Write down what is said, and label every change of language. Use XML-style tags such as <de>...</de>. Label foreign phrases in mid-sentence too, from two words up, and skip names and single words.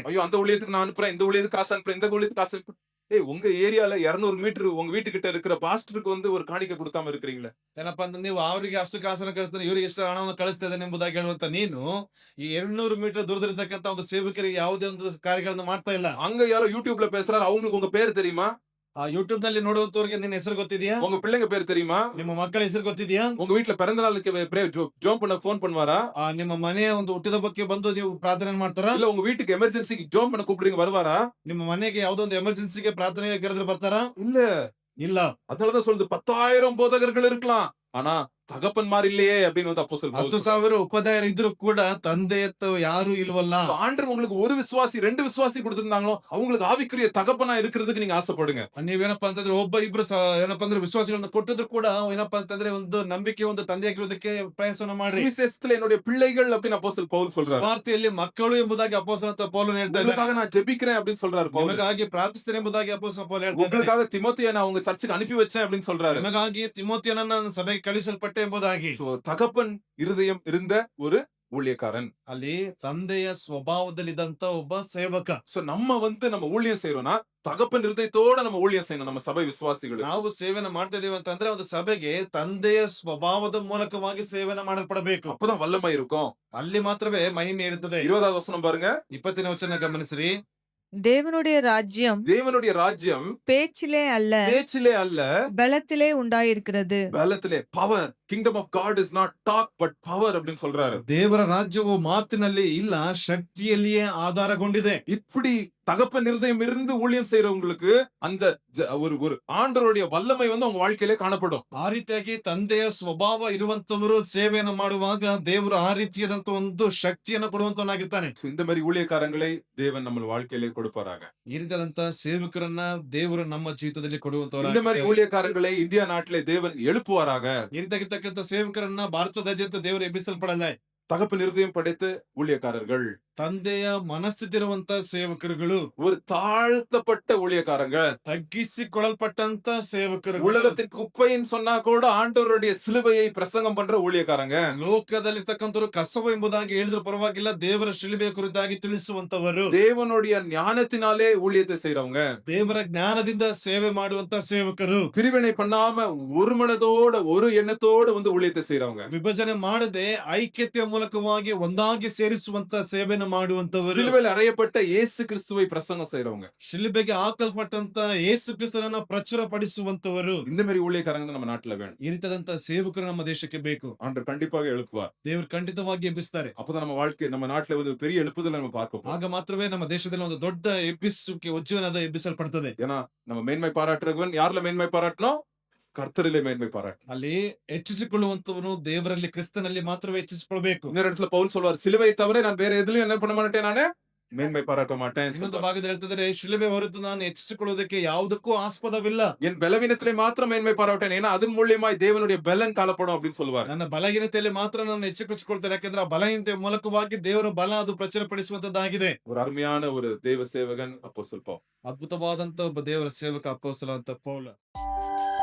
<ta>ஐயோ அந்த ஊழியத்துக்கு நான் அனுப்புறேன், இந்த ஊழியத்துக்கு காசு அனுப்புறேன், இந்த ஊழியத்துக்கு காசு அனுப்புறேன். ஏய், உங்க ஏரியால 200 மீட்டர் உங்க வீட்டுக்கிட்ட இருக்கிற பாஸ்டருக்கு வந்து ஒரு காணிக்கை கொடுக்காம இருக்கிறீங்களே.</ta> <kn>ಏನಪ್ಪಾ ಅಂತಂದ್ರೆ ನೀವು ಅವರಿಗೆ ಅಷ್ಟು ಕಾಸನ್ನು ಕಳಿಸ್ತಾರೆ, ಇವರಿಗೆ ಎಷ್ಟು ಹಣವನ್ನು ಕಳಿಸ್ತಾ ಇದ್ದಾನೆ ಎಂಬುದಾಗಿ ಹೇಳುವಂತ ನೀನು ಈ 200 ಮೀಟರ್ ದೂರದಲ್ಲಿರ್ತಕ್ಕಂಥ ಒಂದು ಸೇವಕರಿಗೆ ಯಾವುದೇ ಒಂದು ಕಾರ್ಯಗಳನ್ನು ಮಾಡ್ತಾ ಇಲ್ಲ.</kn> <ta>அங்க யாரோ யூடியூப்ல பேசுறாரு, அவங்களுக்கு உங்க பேர் தெரியுமா?</ta> <kn>ಆ ಯೂಟ್ಯೂಬ್ ನಲ್ಲಿ ನೋಡುವಂತವ್ರಿಗೆ ನಿನ್ನ ಹೆಸರು ಗೊತ್ತಿದೆಯಾ?</kn> <ta>உங்க பிள்ளைங்க பேர் தெரியுமா?</ta> <kn>ನಿಮ್ಮ ಮಕ್ಕಳ ಹೆಸರು ಗೊತ್ತಿದೆಯಾ?</kn> <ta>உங்க வீட்ல பிறந்த நாளுக்கு ஜோம் பண்ண போன் பண்ணுவாரா?</ta> <kn>ನಿಮ್ಮ ಮನೆಯ ಒಂದು ಹುಟ್ಟಿದ ಬಗ್ಗೆ ಬಂದು ನೀವು ಪ್ರಾರ್ಥನೆ ಮಾಡ್ತಾರಾ?</kn> <ta>இல்ல உங்க வீட்டுக்கு எமர்ஜென்சிக்கு ஜோம் பண்ண கூப்பிடுறீங்க வருவாரா?</ta> <kn>ನಿಮ್ಮ ಮನೆಗೆ ಯಾವುದೋ ಒಂದು ಎಮರ್ಜೆನ್ಸಿಗೆ ಪ್ರಾರ್ಥನೆಗೆ ಕರೆದ್ರೆ ಬರ್ತಾರಾ?</kn> <ta>இல்ல.</ta> <kn>ಇಲ್ಲ.</kn> <ta>அதனாலதான் சொல்லுது 10,000 போதகர்கள் இருக்கலாம், ஆனா தகப்பன்மார் இல்லையே அப்படின்னு வந்து அப்போஸ்தலன் பவுல் சொல்றாரு.</ta> <kn>10,000 ಉಪದಾಯರು ಇದ್ರು ಕೂಡ ತಂದೆಯತ್ತ ಯಾರು ಇಲ್ವಲ್ಲ.</kn> <ta>ஆண்டவர் உங்களுக்கு ஒரு விசுவாசி 2 விசுவாசி கொடுத்திருந்தாங்களோ அவங்களுக்கு ஆவிக்குரிய தகப்பனா இருக்கிறதுக்கு நீங்க ஆசைப்படுங்க.</ta> <kn>ನೀವೇನಪ್ಪಾ ಅಂತಂದ್ರೆ ಒಬ್ಬ ಇಬ್ರು ಏನಪ್ಪಾ ಅಂದ್ರೆ ವಿಶ್ವಾಸಿಗಳನ್ನ ಕೊಟ್ಟಿದ್ರು ಕೂಡ ಏನಪ್ಪಾ ಅಂತಂದ್ರೆ ಒಂದು ನಂಬಿಕೆ ಒಂದು ತಂದೆಯಾಗಿರೋದಕ್ಕೆ ಪ್ರಯಾಸವನ್ನ ಮಾಡ್ರಿ.</kn> <ta>சுவிசேஷத்துல என்னுடைய பிள்ளைகள் அப்படின்னு அப்போஸ்தலன் பவுல் சொல்றாரு.</ta> <kn>ವಾರ್ತೆಯಲ್ಲಿ ಮಕ್ಕಳು ಎಂಬುದಾಗಿ ಅಪೊಸ್ತಲನಾದ ಪೌಲನು ಹೇಳ್ತಾ ಇದ್ದಾನೆ.</kn> <ta>உங்களுக்காக நான் ஜெபிக்கிறேன் அப்படின்னு சொல்றாரு பவுல்.</ta> <kn>ನಿಮಗಾಗಿ ಪ್ರಾರ್ಥಿಸ್ತೇನೆ ಎಂಬುದಾಗಿ ಅಪೊಸ್ತಲ ಪೌಲ ಹೇಳ್ತಾ ಇದ್ದಾನೆ.</kn> <ta>உங்களுக்காக திமோத்தேயை நான் உங்க சர்ச்சுக்கு அனுப்பி வச்சேன் அப்படின்னு சொல்றாரு.</ta> <kn>ನಿಮಗಾಗಿ ತಿಮೋತಿಯನನ್ನ ನಾನು ಸಭೆಗೆ ಕಳಿಸಲ್ಪಟ್ಟೆ ಎಂಬುದಾಗಿ.</kn> <ta>So, தகப்பன் இருதயம் இருந்த ஒரு ஊழியக்காரன்.</ta> <kn>ಅಲ್ಲಿ ತಂದೆಯ ಸ್ವಭಾವದಲ್ಲಿದ್ದಂತ ಒಬ್ಬ ಸೇವಕ.</kn> <ta>சோ நம்ம வந்து நம்ம ஊழியம் செய்யறோம்னா தகப்பன் இருதயத்தோட நம்ம ஊழியம் செய்யணும். நம்ம சபை விசுவாசிகள்</ta> <kn>ನಾವು ಸೇವೆನ ಮಾಡ್ತಾ ಇದೀವಿ ಅಂತಂದ್ರೆ ಒಂದು ಸಭೆಗೆ ತಂದೆಯ ಸ್ವಭಾವದ ಮೂಲಕವಾಗಿ ಸೇವೆನ ಮಾಡಲ್ಪಡಬೇಕು.</kn> <ta>அப்பதான் வல்லமை இருக்கும்.</ta> <kn>ಅಲ್ಲಿ ಮಾತ್ರವೇ ಮಹಿಮೆ ಇರುತ್ತದೆ.</kn> <ta>20வது வசனம் பாருங்க.</ta> <kn>20ನೇ ವಚನ ಗಮನಿಸ್ರಿ.</kn> <ta>தேவனுடைய ராஜ்யம் தேவனுடைய ராஜ்யம் பேச்சிலே அல்ல பேச்சிலே அல்ல, பலத்திலே உண்டாயிருக்கிறது. பலத்திலே. பவர்.</ta> <en>Kingdom of God is not talk but power</en> <ta>அப்படின்னு சொல்றாரு.</ta> <kn>ದೇವರ ರಾಜ್ಯವು ಮಾತಿನಲ್ಲಿ ಇಲ್ಲ, ಶಕ್ತಿಯಲ್ಲಿಯೇ ಆಧಾರಗೊಂಡಿದೆ.</kn> <ta>இப்படி தகப்பன் இருதயம் இருந்து ஊழியம் செய்யறவங்களுக்கு அந்த ஒரு ஆண்டவருடைய வல்லமை வந்து அவங்க வாழ்க்கையிலே காணப்படும்.</ta> <kn>ಆ ರೀತಿಯಾಗಿ ತಂದೆಯ ಸ್ವಭಾವ ಇರುವಂತವರು ಸೇವೆಯನ್ನು ಮಾಡುವಾಗ ದೇವರು ಆ ರೀತಿಯಾದಂತ ಒಂದು ಶಕ್ತಿಯನ್ನು ಕೊಡುವಂತವನಾಗಿರ್ತಾನೆ.</kn> <ta>So, இந்த மாதிரி ஊழியக்காரங்களை தேவன் நம்ம வாழ்க்கையிலே கொடுப்பாராக.</ta> <kn>ಈ ರೀತಿಯಾದಂತ ಸೇವಕರನ್ನ ದೇವರು ನಮ್ಮ ಜೀವಿತದಲ್ಲಿ</kn> <ta>இந்த மாதிரி</ta> <kn>ಕೊಡುವಂತವರಾಗಿರ್ತಾರೆ.</kn> <ta>ஊழியக்காரங்களை இந்தியா நாட்டிலே தேவன் எழுப்புவாராக.</ta> <kn>ಈ ರೀತಿಯಾಗಿರ್ತಕ್ಕಂಥ ಸೇವಕರನ್ನ ಭಾರತದಾದ್ಯಂತ ದೇವರು ಎಬ್ಬಿಸಲ್ಪಡಲ್ಲ.</kn> <ta>தகப்பன் இருதயம் படைத்த ஊழியக்காரர்கள்,</ta> <kn>ತಂದೆಯ ಮನಸ್ಥಿತಿ ಇರುವಂತ ಸೇವಕರುಗಳು,</kn> <ta>ஒரு தாழ்த்தப்பட்ட ஊழியக்காரங்க,</ta> <kn>ತಗ್ಗಿಸಿಕೊಳ್ಳಲ್ಪಟ್ಟಂತ ಸೇವಕರು,</kn> <ta>உலகத்தின் குப்பைன்னு சொன்னா கூட ஆண்டவருடைய சிலுவையை பிரசங்கம் பண்ற ஊழியக்காரங்க,</ta> <kn>ಲೋಕದಲ್ಲಿರ್ತಕ್ಕಂಥವ್ರು ಕಸವು ಎಂಬುದಾಗಿ ಹೇಳಿದ್ರು ಪರವಾಗಿಲ್ಲ, ದೇವರ ಶಿಲುಬೆಯ ಕುರಿತಾಗಿ ತಿಳಿಸುವಂತವರು,</kn> <ta>தேவனுடைய ஞானத்தினாலே ஊழியத்தை செய்றவங்க,</ta> <kn>ದೇವರ ಜ್ಞಾನದಿಂದ ಸೇವೆ ಮಾಡುವಂತ ಸೇವಕರು,</kn> <ta>பிரிவினை பண்ணாம ஒரு மனதோட ஒரு எண்ணத்தோட வந்து ஊழியத்தை செய்றவங்க,</ta> <kn>ವಿಭಜನೆ ಮಾಡದೆ ಐಕ್ಯತೆಯ ಮೂಲಕವಾಗಿ ಒಂದಾಗಿ ಸೇರಿಸುವಂತ ಸೇವೆಯನ್ನು ಮಾಡುವಂತವರು,</kn> <ta>சிலுவையில் அறையப்பட்ட இயேசு கிறிஸ்துவை பிரசங்கம் செய்றவங்க.</ta> <kn>ಶಿಲುಬೆಗೆ ಹಾಕಲ್ಪಟ್ಟಂತ ಯೇಸು ಕ್ರಿಸ್ತನನ್ನ ಪ್ರಚುರಪಡಿಸುವಂತವರು.</kn> <ta>இந்த மாதிரி ஊழியக்காரங்க நம்ம நாட்டுல வேணும்.</ta> <kn>ಈ ರೀತಿಯಾದಂತ ಸೇವಕರು ನಮ್ಮ ದೇಶಕ್ಕೆ ಬೇಕು.</kn> <ta>ஆண்டவர் கண்டிப்பாக எழுப்புவார்.</ta> <kn>ದೇವರು ಖಂಡಿತವಾಗಿ ಎಬ್ಬಿಸ್ತಾರೆ.</kn> <ta>அப்பதான் நம்ம வாழ்க்கை நம்ம நாட்டுல ஒரு பெரிய எழுப்புதலை நம்ம பார்க்க போறோம்.</ta> <kn>ಆಗ ಮಾತ್ರವೇ ನಮ್ಮ ದೇಶದಲ್ಲಿ ಒಂದು ದೊಡ್ಡ ಎಬ್ಬಿಸುವಿಕೆ ಉಜ್ಜೀವನದ ಎಬ್ಬಿಸಲ್ಪಡ್ತದೆ.</kn> <ta>ஏன்னா நம்ம மேன்மை பாராட்டுறவன் யாருல மேன்மை பாராட்டணும்? கர்த்தரிலே மேன்மை பாராட்டு.</ta> <kn>ಅಲ್ಲಿ ಹೆಚ್ಚಿಸಿಕೊಳ್ಳುವಂತವನು ದೇವರಲ್ಲಿ ಕ್ರಿಸ್ತನಲ್ಲಿ ಮಾತ್ರವೇ ಹೆಚ್ಚಿಸಿಕೊಳ್ಬೇಕು.</kn> <ta>இன்னொரு இடத்துல பவுல் சொல்வார், சிலுவை தவிர நான் வேற எதுலயும் என்ன பண்ண மாட்டேன், நானு மேன்மை பாராட்ட மாட்டேன்</ta> <kn>ಇನ್ನೊಂದು</kn> <ta>சொல்வார்.</ta> <kn>ಭಾಗದಲ್ಲಿ ಹೇಳ್ತಿದ್ದಾರೆ, ಶಿಲುಬೆ ಹೊರತು ನಾನು ಹೆಚ್ಚಿಸಿಕೊಳ್ಳುವುದಕ್ಕೆ ಯಾವುದಕ್ಕೂ ಆಸ್ಪದವಿಲ್ಲ.</kn> <ta>என் பலவீனத்திலே மாத்திரம் மேன்மை பாராட்டேன், ஏன்னா அதன் மூலியமாய் தேவனுடைய பலன் காணப்படும் அப்படின்னு சொல்லுவார்.</ta> <kn>ನನ್ನ ಬಲಹೀನತೆಯಲ್ಲಿ ಮಾತ್ರ ನಾನು ಹೆಚ್ಚಿಸಿಕೊಳ್ತೇನೆ, ಯಾಕಂದ್ರೆ ಆ ಬಲಹೀನತೆ ಮೂಲಕವಾಗಿ ದೇವರ ಬಲ ಅದು ಪ್ರಚುರಪಡಿಸುವಂತದ್ದಾಗಿದೆ.</kn> <ta>ஒரு அருமையான ஒரு தேவ சேவகன் அப்போஸ்தலன் பவுல்.</ta> <kn>ಅದ್ಭುತವಾದಂತ ಒಬ್ಬ ದೇವರ ಸೇವಕ ಅಪೊಸ್ತಲ ಅಂತ ಪೌಲ.</kn>